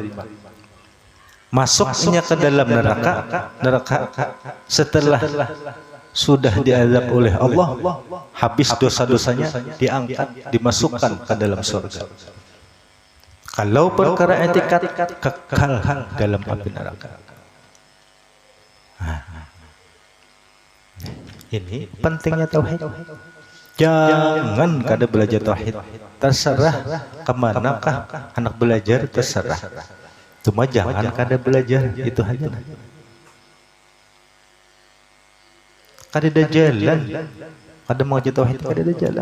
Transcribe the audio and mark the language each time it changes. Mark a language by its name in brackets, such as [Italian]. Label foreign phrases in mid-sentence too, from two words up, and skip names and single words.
[Indonesian] Masuknya ke dalam neraka setelah sudah diazab oleh Allah, habis dosa-dosanya diangkat, dimasukkan ke dalam surga. Kalau perkara etikat kekal dalam api neraka. Ini pentingnya tauhid. [Banjar] Jangan kada belajar tauhid. [Indonesian] Terserah kemanakah anak belajar, terserah. [Banjar] Cuma jangan kada belajar, itu aja. Kada ada jalan, kada mau jadi tauhid, kada ada jalan.